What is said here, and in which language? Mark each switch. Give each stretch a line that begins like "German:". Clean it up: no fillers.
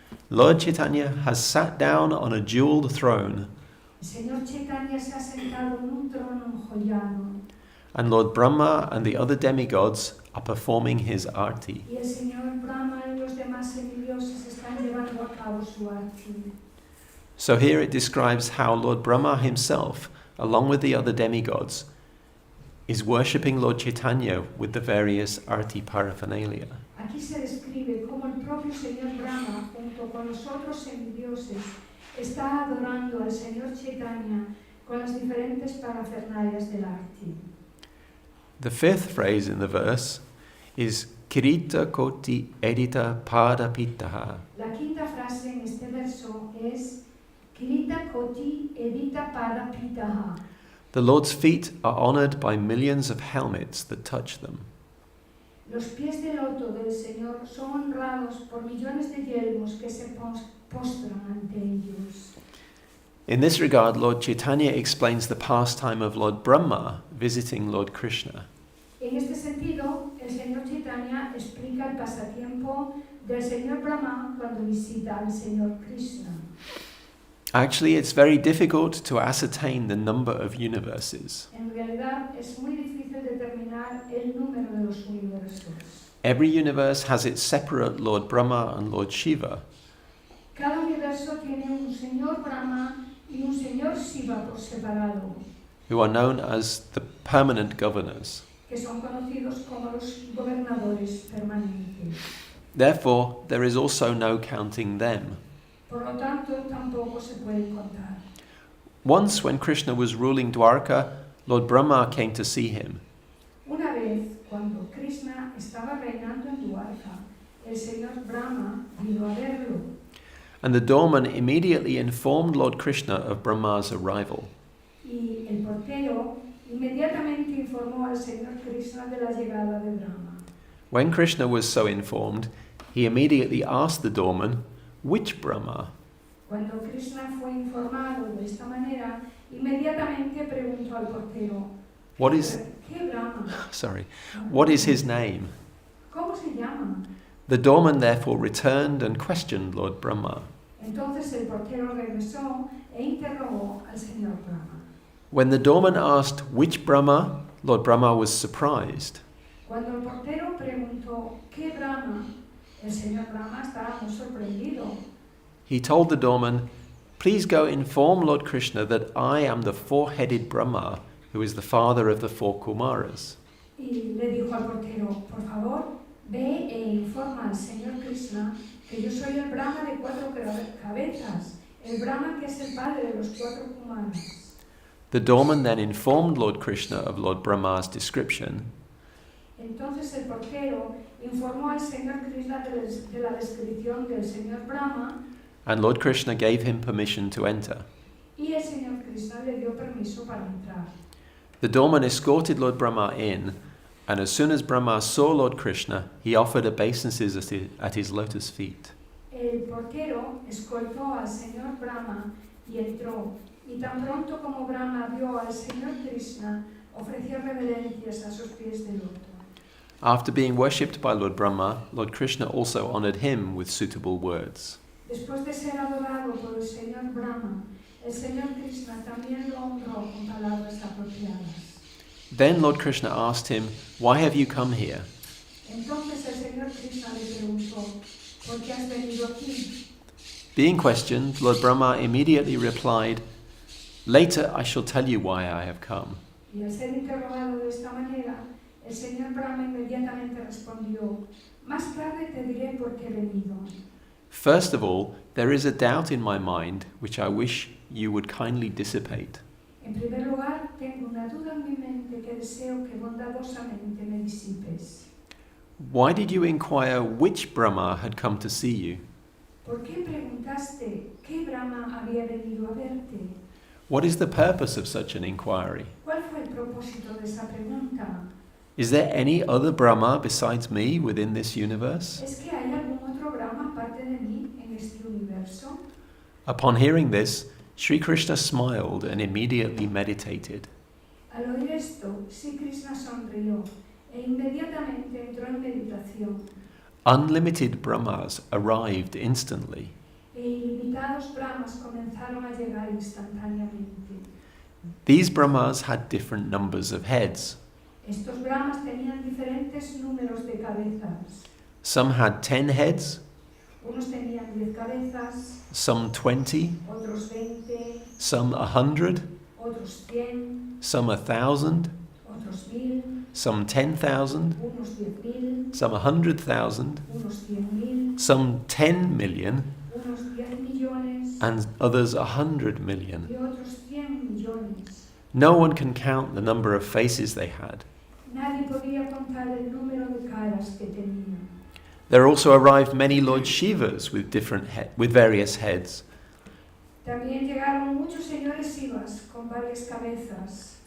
English: Lord Chaitanya has sat down on a jeweled throne,
Spanish: El Señor Chaitanya se ha sentado en un trono joyano
English: and Lord Brahma and the other demigods are performing his arti.
Spanish: y el Señor Brahma y los demás semidioses están llevando a cabo su arti.
English: So here it describes how Lord Brahma himself, along with the other demigods, is worshipping Lord Chaitanya with the various arti paraphernalia.
Spanish: Aquí se describe cómo el propio Señor Brahma, junto con los otros semidioses, está adorando al Señor Chaitanya con las diferentes parafernalias del arti.
English: The fifth phrase in the verse is Kirita Koti Edita Pada Pitaha.
Spanish: La quinta frase en este verso es Kirita Koti Edita Pada Pitaha.
English: The Lord's feet are honored by millions of helmets that touch them.
Spanish: Los pies de loto del Señor son honrados por millones de yelmos que se postran ante ellos.
English: In this regard, Lord Chaitanya explains the pastime of Lord Brahma visiting Lord Krishna.
Spanish: En este sentido, el Señor Chaitanya explica el pasatiempo del Señor Brahma cuando visita al Señor Krishna.
English: Actually, it's very difficult to ascertain the number of universes.
Spanish: En realidad, es muy difícil determinar el número de los universos.
English: Every universe has its separate Lord Brahma and Lord Shiva.
Spanish: Cada universo tiene un Señor Brahma y un Señor Shiva por separado,
English: who are known as the permanent governors.
Spanish: que son conocidos como los gobernadores permanentes.
English: Therefore, there is also no counting them.
Spanish: Por lo tanto, tampoco se puede contar.
English: Once, when Krishna was ruling Dwarka, Lord Brahma came to see him.
Spanish: Una vez, cuando Krishna estaba reinando en Dwarka, el Señor Brahma vino a verlo.
English: And the doorman immediately informed Lord Krishna of Brahma's arrival.
Spanish: Y el portero inmediatamente informó al Señor Krishna de la llegada de Brahma.
English: When Krishna was so informed, he immediately asked the doorman, "Which Brahma?"
Spanish: Cuando Krishna fue informado de esta manera, inmediatamente preguntó al portero,
English: What is,
Spanish: ¿qué Brahma?
English: what is his name?
Spanish: ¿Cómo se llama?
English: The doorman therefore returned and questioned Lord Brahma.
Spanish: Entonces el portero regresó e interrogó al Señor Brahma.
English: When the doorman asked which Brahma, Lord Brahma was surprised.
Spanish: Cuando el portero preguntó ¿qué Brahma?, el Señor Brahma estaba muy sorprendido.
English: He told the doorman, "Please go inform Lord Krishna that I am the four-headed Brahma, who is the father of the four Kumaras."
Spanish: Y le dijo al portero, por favor, ve e informa al Señor Krishna que yo soy el Brahma de 4 cabezas, el Brahma que es el padre de los 4 Kumaras.
English: The doorman then informed Lord Krishna of Lord Brahma's description,
Spanish: Entonces el portero informó al Señor Krishna de la descripción del Señor Brahma
English: and Lord Krishna gave him permission to enter.
Spanish: y el Señor Krishna le dio permiso para entrar.
English: The doorman escorted Lord Brahma in, and as soon as Brahma saw Lord Krishna, he offered obeisances at his lotus feet.
Spanish: El portero escoltó al Señor Brahma y entró, y tan pronto como Brahma vio al Señor Krishna, ofreció reverencias a sus pies de loto.
English: After being worshipped by Lord Brahma, Lord Krishna also honored him with suitable words.
Spanish: Después de ser adorado por el Señor Brahma, el Señor Krishna también lo honró con palabras apropiadas.
English: Then Lord Krishna asked him, "Why have you come here?"
Spanish: Entonces el Señor Krishna le preguntó, ¿por qué has venido aquí?
English: Being questioned, Lord Brahma immediately replied, "Later I shall tell you why I have come."
Spanish: Y al ser interrogado de esta manera, el Señor Brahma inmediatamente respondió, más tarde te diré por qué he venido.
English: First of all, there is a doubt in my mind which I wish you would kindly dissipate.
Spanish: En primer lugar, tengo una duda en mi mente que deseo que bondadosamente me disipes.
English: Why did you inquire which Brahma had come to see you?
Spanish: ¿Por qué preguntaste qué Brahma había venido a verte?
English: What is the purpose of such an inquiry?
Spanish: ¿Cuál fue el propósito de esa pregunta?
English: Is there any other Brahma besides me within this universe?
Spanish: ¿Es que hay algún otro Brahma aparte de mí en este universo?
English: Upon hearing this, Śrī Kṛṣṇa smiled and immediately meditated.
Spanish: Al oír esto, Śrī Kṛṣṇa sonrió e inmediatamente entró en meditación.
English: Unlimited Brahmas arrived instantly.
Spanish: E ilimitados Brahmas comenzaron a llegar instantáneamente.
English: These Brahmas had different numbers of heads.
Spanish: Estos Brahmas tenían diferentes números de cabezas.
English: Some had 10 heads,
Spanish: Unos tenían 10 cabezas,
English: some 20,
Spanish: otros 20,
English: some 100,
Spanish: otros 100,
English: some 1,000,
Spanish: otros 1000,
English: some 10,000,
Spanish: unos 10.000,
English: some 100,000,
Spanish: unos 100.000,
English: some 10 million,
Spanish: unos 10 millones
English: and others 100 million.
Spanish: y otros 100 millones.
English: No one can count the number of faces they had.
Spanish: Nadie podía contar el número de caras que tenían.
English: There also arrived many Lord Shivas with various heads,
Spanish: También llegaron muchos señores Shivas con varias cabezas